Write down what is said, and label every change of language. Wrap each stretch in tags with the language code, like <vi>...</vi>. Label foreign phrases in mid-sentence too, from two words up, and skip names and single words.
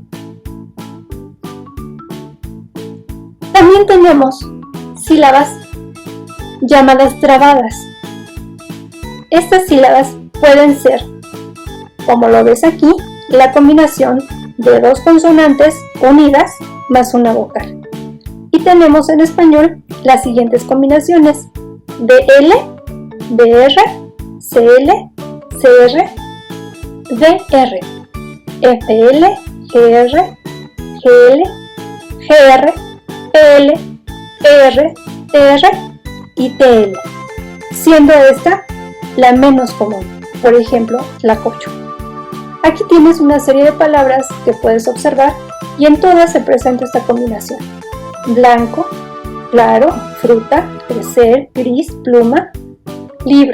<es>También tenemos sílabas llamadas trabadas. Estas sílabas pueden ser, como lo ves aquí, la combinación de dos consonantes unidas más una vocal. Y tenemos en español las siguientes combinaciones: BL, BR, CL, CR, DR, FL, GR, GL, GR, PL, PR, TR y TL, siendo esta la menos común, por ejemplo, tlacoyo. Aquí tienes una serie de palabras que puedes observar y en todas se presenta esta combinación: blanco, claro, fruta, crecer, gris, pluma, libro.</es>